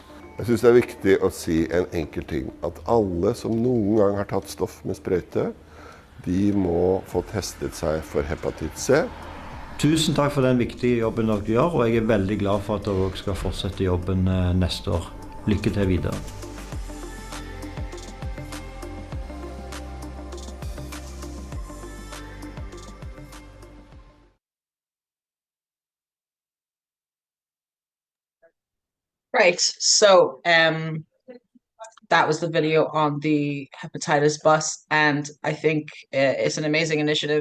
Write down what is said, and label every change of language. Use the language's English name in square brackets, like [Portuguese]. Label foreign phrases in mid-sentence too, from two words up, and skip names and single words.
[Norwegian] Jeg synes det er viktig å si en enkel ting. At alle som noen gang har tatt stoff med sprøyte, de må få testet seg for hepatitt C. Tusen takk for den viktige jobben dere gjør, og jeg er veldig glad for at dere også skal fortsette jobben neste år. Lykke til videre. [English] Right, so that was the video on the hepatitis bus, and I think it's an amazing initiative.